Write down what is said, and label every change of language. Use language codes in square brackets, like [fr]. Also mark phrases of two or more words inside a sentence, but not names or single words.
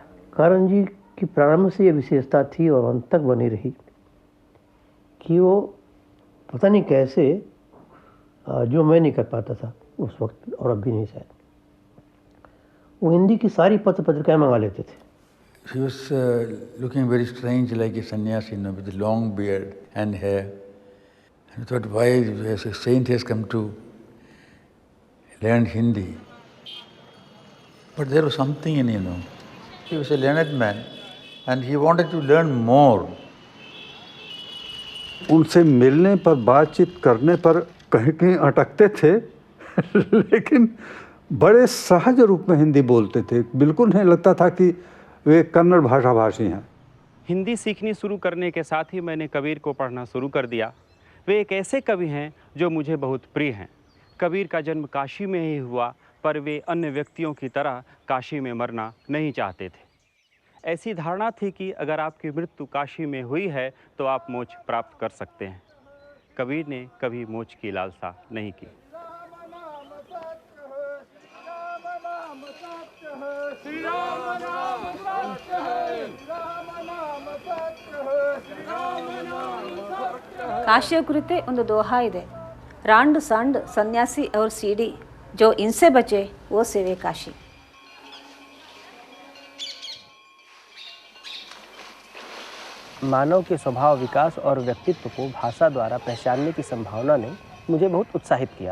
[hi] कारण जी की प्रारंभ से ये विशेषता थी और अंत तक बनी रही कि वो पता नहीं कैसे जो मैं नहीं कर पाता था उस वक्त और अब भी नहीं शायद, वो हिंदी की सारी पत्र पत्रिकाएं मंगा लेते थे। [en] He was looking very strange like a sannyasi, with a long beard and hair. I thought, why a saint has come to learn Hindi? But there was something in him, He was a learned man and he wanted to learn more. [hi] उनसे मिलने पर बातचीत करने पर कहीं कहीं अटकते थे लेकिन बड़े सहज रूप में हिंदी बोलते थे। बिल्कुल नहीं लगता था कि वे कन्नड़ भाषा भाषी हैं। हिंदी सीखनी शुरू करने के साथ ही मैंने कबीर को पढ़ना शुरू कर दिया। वे एक ऐसे कवि हैं जो मुझे बहुत प्रिय हैं। कबीर का जन्म काशी में ही हुआ, पर वे अन्य व्यक्तियों की तरह काशी में मरना नहीं चाहते थे। ऐसी धारणा थी कि अगर आपकी मृत्यु काशी में हुई है तो आप मोक्ष प्राप्त कर सकते हैं। कबीर ने कभी मोक्ष की लालसा नहीं की। [kn] ಕಾಶಿಯ ಕುರಿತೆ ಒಂದು ದೋಹಾ ಇದೆ, [hi] ರಾಂಡ್ सांड सन्यासी और सीढ़ी, जो इनसे बचे वो सेवे काशी। मानव के स्वभाव विकास और व्यक्तित्व को भाषा द्वारा पहचानने की संभावना ने मुझे बहुत उत्साहित किया।